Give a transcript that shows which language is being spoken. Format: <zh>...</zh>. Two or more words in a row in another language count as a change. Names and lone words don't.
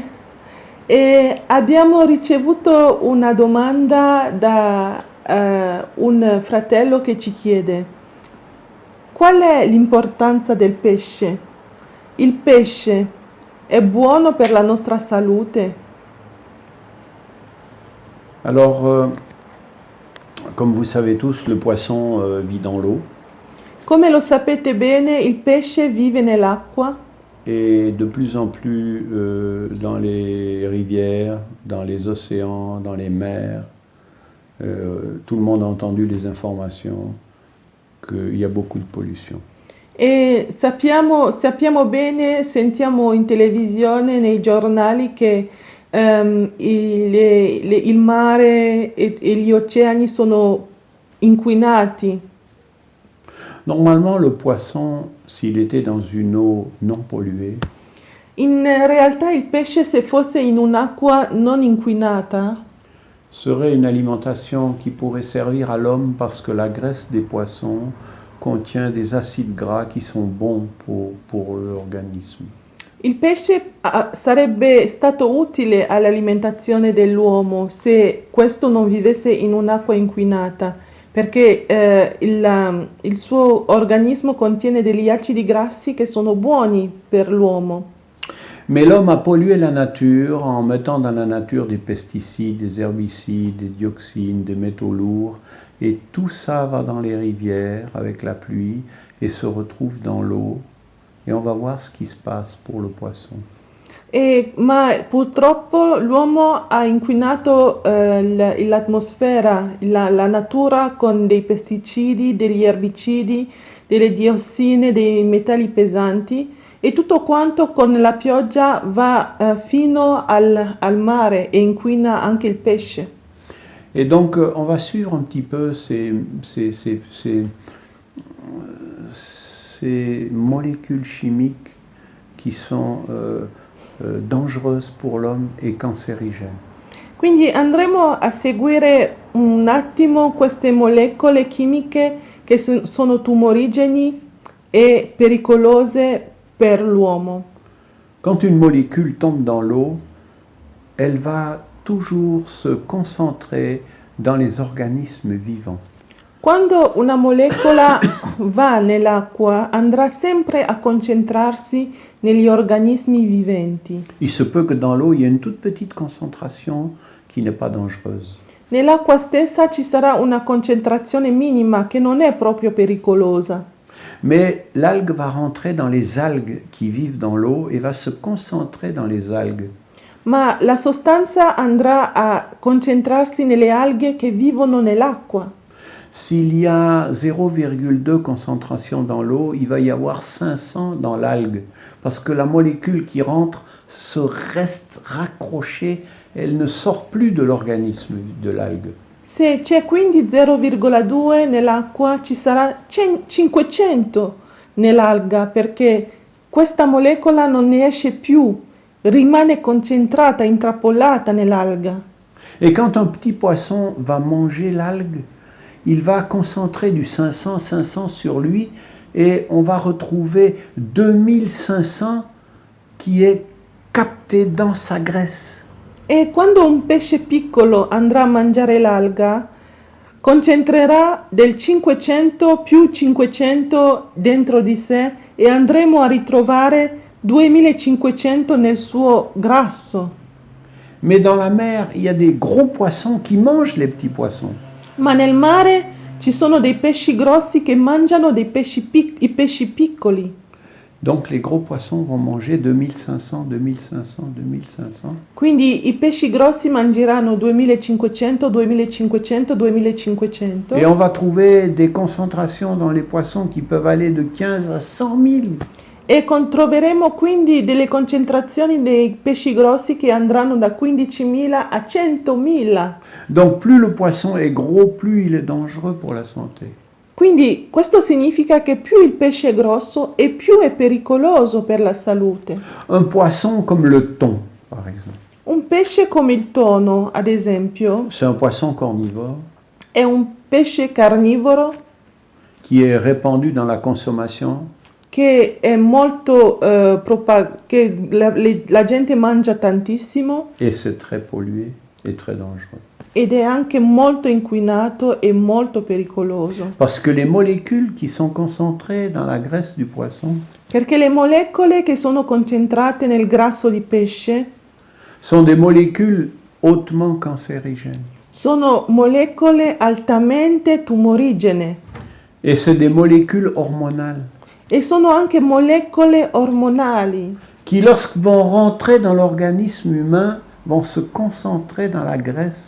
<it>E abbiamo ricevuto una domanda da un fratello che ci chiede: qual è l'importanza del pesce? Il pesce è buono per la nostra salute?</it> <fr>Alors, comme vous savez tous, le poisson vit dans l'eau</fr> <it>Come lo sapete bene, il pesce vive nell'acqua</it> <fr>et de plus en plus dans les rivières, dans les océans, dans les mers. Tout le monde a entendu les informations qu'il y a beaucoup de pollution.</fr> <it>e sappiamo bene, sentiamo in televisione, nei giornali che il mare e gli oceani sono inquinati.</it> <fr>Normalement, le poisson, s'il était dans une eau non polluée,</fr> <it>In realtà il pesce, se fosse in un'acqua non inquinata,</it> <fr>serait une alimentation qui pourrait servir à l'homme parce que la graisse des poissons contient des acides gras qui sont bons pour l'organisme.</fr> <it>il pesce sarebbe stato utile all'alimentazione dell'uomo se questo non vivesse in un'acqua inquinata, perché il suo organismo contiene degli acidi grassi che sono buoni per l'uomo.</it> <fr>Mais l'homme a pollué la nature en mettant dans la nature des pesticides, des herbicides, des dioxines, des métaux lourds, et tout ça va dans les rivières avec la pluie et se retrouve dans l'eau. Et on va voir ce qui se passe pour le poisson.</fr> <it>Ma purtroppo l'uomo ha inquinato l'atmosfera, la natura con dei pesticidi, degli erbicidi, delle diossine, dei metalli pesanti, e tutto quanto con la pioggia va fino al mare e inquina anche il pesce.</it> <fr>Et donc on va suivre un petit peu ces molécules chimiques qui sont dangereuses pour l'homme et cancérigènes.</fr> <it>Quindi andremo a seguire un attimo queste molecole chimiche che sono tumorigeni e pericolose per l'uomo.</it> <fr>Quand une molécule tombe dans l'eau, elle va toujours se concentrer dans les organismes vivants.</fr> <it>Quando una molecola va nell'acqua, andrà sempre a concentrarsi negli organismi viventi.</it> <fr>Il se peut que dans l'eau, il y ait une toute petite concentration qui n'est pas dangereuse.</fr> <it>Nell'acqua stessa ci sarà una concentrazione minima che non è proprio pericolosa.</it> <fr>Mais l'algue va rentrer dans les algues qui vivent dans l'eau et va se concentrer dans les algues.</fr> <it>Ma la sostanza andrà a concentrarsi nelle alghe che vivono nell'acqua.</it> <fr>S'il y a 0,2 concentration dans l'eau, il va y avoir 500 dans l'algue, parce que la molécule qui rentre se reste raccrochée, elle ne sort plus de l'organisme de l'algue.</fr> <it>Se c'è quindi 0,2 nell'acqua, ci sarà 500 nell'alga, perché questa molecola non ne esce più, rimane concentrata, intrappolata nell'alga.</it> <fr>Et quand un petit poisson va manger l'algue, il va concentrer du 500 sur lui et on va retrouver 2500 qui est capté dans sa graisse.</fr> <it>E quando un pesce piccolo andrà a mangiare l'alga, concentrerà del 500 più 500 dentro di sé e andremo a ritrovare 2500 nel suo grasso.</it> <fr>Mais dans la mer, il y a des gros poissons qui mangent les petits poissons.</fr> <it>Ma nel mare ci sono dei pesci grossi che mangiano i pesci piccoli.</it> <fr>Donc les gros poissons vont manger 2500, 2500, 2500.</fr> <it>Quindi i pesci grossi mangeranno 2500, 2500, 2500.</it> <fr>Et on va trouver des concentrations dans les poissons qui peuvent aller de 15 à 100 000.</fr> <it>E troveremo quindi delle concentrazioni dei pesci grossi che andranno da 15.000 a 100.000.</it> <fr>Donc plus le poisson est gros, plus il est dangereux pour la santé.</fr> <it>Quindi questo significa che più il pesce è grosso e più è pericoloso per la salute.</it> <fr>Un poisson comme le thon, par exemple.</fr> <it>Un pesce come il tono, ad esempio,</it> <fr>C'est un poisson carnivore</fr> <it>è un pesce carnivoro</it> <fr>qui est répandu dans la consommation,</fr> <it>che è molto che la gente mangia tantissimo</it> <fr>et c'est très pollué et très dangereux.</fr> <it>ed è anche molto inquinato e molto pericoloso.</it> <fr>Parce que les molécules qui sont concentrées dans la graisse du poisson</fr> <it>Perché le molecole che sono concentrate nel grasso di pesce</it> <fr>sont des molécules hautement cancérigènes.</fr> <it>sono molecole altamente tumorigene</it> <fr>Et c'est des molécules hormonales</fr> <it>e sono anche molecole ormonali</it> <fr>qui, lorsqu'elles vont rentrer dans l'organisme humain, vont se concentrer dans la graisse.</fr>